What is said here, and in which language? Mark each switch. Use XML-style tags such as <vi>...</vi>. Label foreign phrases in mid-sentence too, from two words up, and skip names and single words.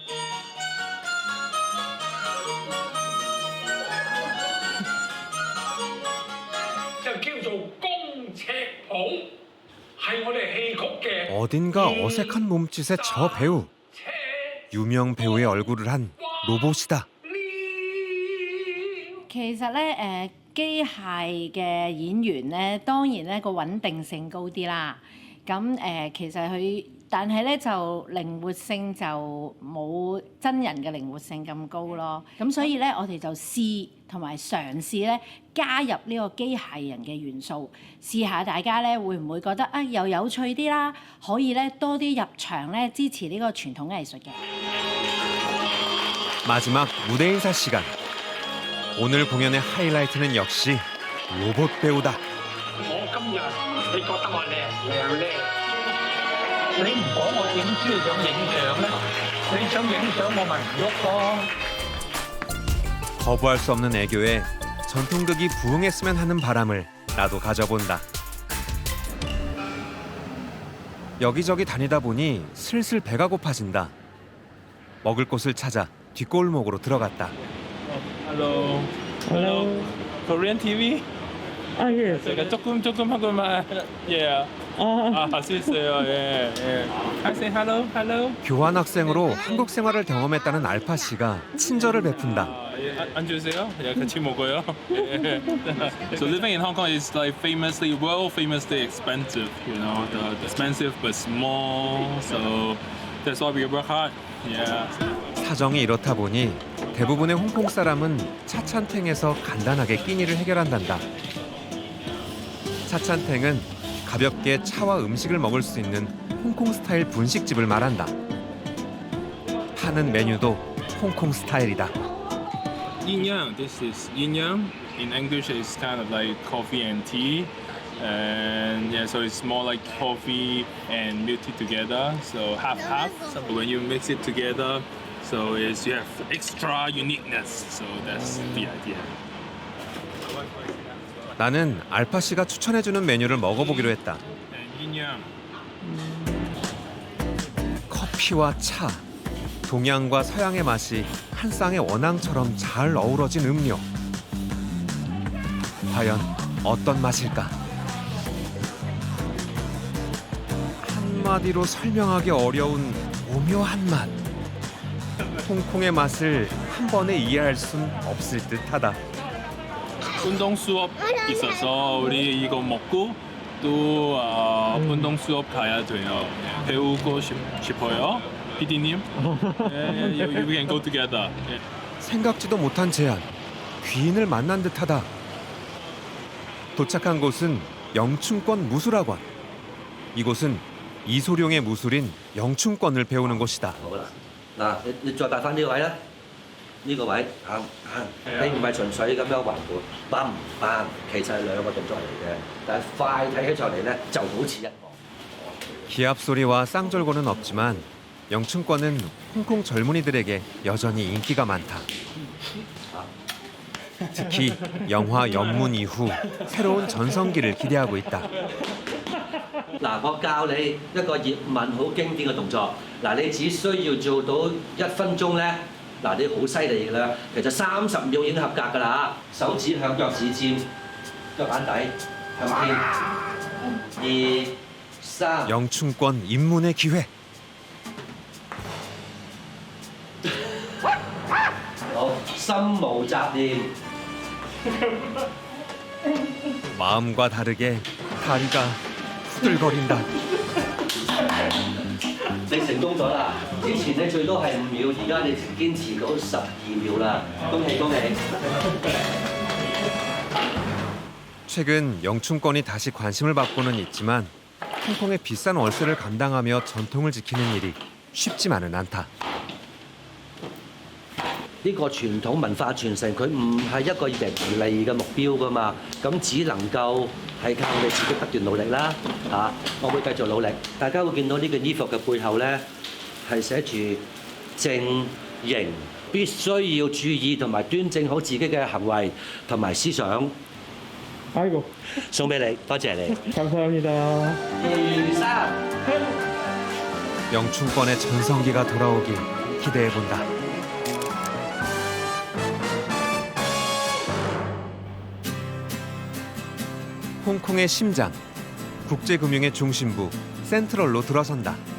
<ko>어딘가 어색한 몸짓의 저 배우, 유명 배우의 얼굴을 한 로봇이다.</ko> <yue>其實咧，機械嘅演員咧，當然咧個穩定性高啲啦。咁其實佢，但係咧就靈活性就冇真人嘅靈活性咁高咯。咁所以咧，我哋就試同埋嘗試咧加入呢個機械人嘅元素，試下大家咧會唔會覺得啊又有趣啲啦，可以咧多啲入場咧支持呢個傳統藝術嘅。</yue> <ko>마지막 무대 인사 시간. 오늘 공연의 하이라이트는 역시 로봇 배우다.</ko> <yue>我今日你覺得我靚叻？你唔講我點知你想影相咧？你想影相我咪唔喐咯。</yue> <ko>거부할 수 없는 애교에 전통극이 부흥했으면 하는 바람을 나도 가져본다. 여기저기 다니다 보니 슬슬 배가 고파진다. 먹을 곳을 찾아 뒷골목으로 들어갔다.</ko> <en>Hello. Hello. Korean TV?</en> <ko>아 예. 제가 조금 한국말. Yeah. 할수 있어요. 예. 예.</ko> <en>I say hello. Hello.</en> <ko>교환 학생으로 한국 생활을 경험했다는 알파 씨가 친절을 베푼다. 예, 앉으세요. 예, 같이 먹어요. 예.</ko> <en>So living in Hong Kong is like world famously expensive. You know, the expensive but small. So that's why we work hard. Yeah.</en> <ko>사정이 이렇다 보니 대부분의 홍콩 사람은 차찬탱에서 간단하게 끼니를 해결한단다. 차찬탱은 가볍게 차와 음식을 먹을 수 있는 홍콩 스타일 분식집을 말한다. 파는 메뉴도 홍콩 스타일이다.</ko> <en>Yin Yang. This is Yin Yang. In English, it's kind of like coffee and tea. And yeah, so it's more like coffee and milk tea together. So half. So when you mix it together, so it's you have extra uniqueness. So that's the idea.</en> <ko>나는 알파 씨가 추천해주는 메뉴를 먹어보기로 했다.</ko> <en>And Yin Yang.</en> <ko>커피와 차, 동양과 서양의 맛이 한 쌍의 원앙처럼 잘 어우러진 음료. 과연 어떤 맛일까? 한마디로 설명하기 어려운 오묘한 맛. 홍콩의 맛을 한 번에 이해할 순 없을 듯하다. 운동 수업 있어서 우리 이거 먹고 또 운동 수업 가야 돼요. 배우고 싶어요, PD님.</ko> <en>We can go together.</en> <ko>생각지도 못한 제안. 귀인을 만난 듯하다. 도착한 곳은 영춘권 무술학원. 이곳은 이소룡의 무술인 영춘권을 배우는 곳이다.</ko> <yue>嗱，你再擺翻呢個位啦，呢個位你唔係純粹咁樣環盤，bang，其實係兩個動作嚟嘅，但係快睇起上嚟咧就好似一個。</yue> <ko>기합 소리와 쌍절곤은 없지만 영춘권은 홍콩 젊은이들에게 여전히 인기가 많다. 특히 영화 연문 이후 새로운 전성기를 기대하고 있다.</ko> <yue>嗱，我教你一個葉問好經典嘅動作，嗱，你只需要做到1分鐘咧，嗱，你好犀利㗎啦，其實30秒已經合格㗎啦，手指向腳趾尖，腳板底向天，2、3。</yue> <ko>영춘권 입문의 기회.</ko> <yue>好，心無雜念。</yue> <ko>마음과 다르게 다리가 후들거린다.</ko> <yue>你成功咗啦！之前你最多係5秒，而家你堅持到12秒啦！恭喜恭喜！</yue> <ko>최근 영춘권이 다시 관심을 받고는 있지만 홍콩의 비싼 월세를 감당하며 전통을 지키는 일이 쉽지만은 않다.</ko> <yue>呢個傳統文化傳承，佢唔係一個盈利嘅目標噶嘛，咁只能夠係靠你自己不斷努力啦嚇。我會繼續努力，大家會見到呢件衣服嘅背後咧，係係寫住正形，必須要注意同埋端正好自己嘅行為同埋思想。</yue> <ko>아이고,</ko> <yue>送俾你，多謝你。</yue> <ko>감사합니다.</ko> <yue>2、3。</yue> <ko>영춘권의 전성기가 돌아오길 기대해본다. 홍콩의 심장, 국제금융의 중심부 센트럴로 들어선다.</ko>